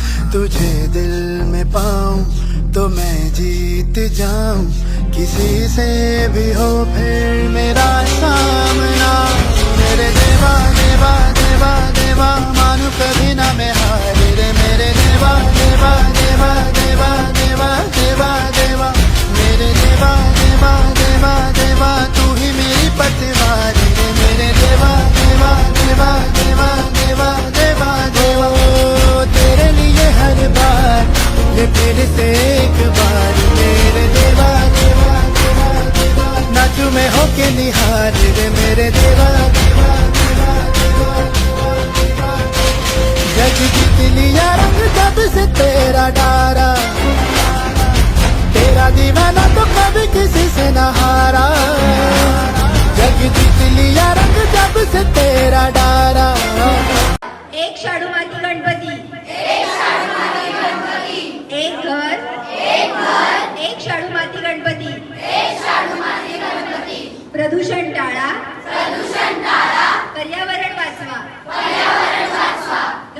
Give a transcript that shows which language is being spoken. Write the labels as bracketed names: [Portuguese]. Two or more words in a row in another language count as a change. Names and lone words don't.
[Hindi] तुझे दिल में पाऊं तो मैं जीत जाऊं, किसी से भी हो फिर मेरा सामना। मेरे देवा देवा देवा देवा मानू कभी ना मैं हार रे, मेरे देवा देवा देवा देवा देवा देवा देवा, मेरे देवा देवा देवा देवा तू ही मेरी पतवार रे, मेरे देवा देवा देवा देवा देवा देवा देवा। ओ तेरे लिए हर बार ये फिर से एक बार, मेरे देवा देवा देवा देवा नाचू मैं होके निहार रे, मेरे देवा देवा देवा देवा देवा। जग जीत लिया रंग जब से तेरा डारा, तेरा दीवाना तो कभी किसी से न हारा। जग जीत लिया रंग जब से तेरा डारा। [Marathi] एक शाडू माती गणपती, एक घर, एक शाडू माती गणपती, प्रदूषण टाळा, पर्यावरण वाचवा।